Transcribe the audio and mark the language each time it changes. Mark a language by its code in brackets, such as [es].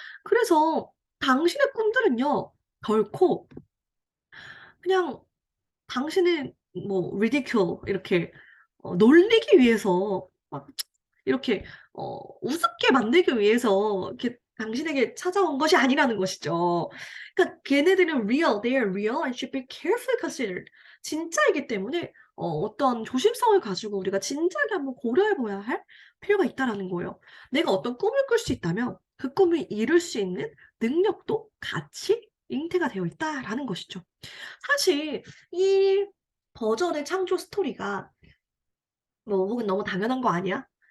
[ko] 그래서 당신의 꿈들은요, 결코 그냥 당신을 뭐 ridicule 이렇게 놀리기 위해서 막 이렇게 우습게 만들기 위해서 이렇게 당신에게 찾아온 것이 아니라는 것이죠. 그러니까 걔네들은 [en] real, they are real and should be carefully considered. [ko] 진짜이기 때문에 어떤 조심성을 가지고 우리가 진지하게 한번 고려해 봐야 할 필요가 있다라는 거예요. 내가 어떤 꿈을 꿀 수 있다면 그 꿈을 이룰 수 있는 능력도 같이 잉태가 되어 있다라는 것이죠. 사실 이 버전의 창조 스토리가 뭐 혹은 너무 당연한 거 아니야?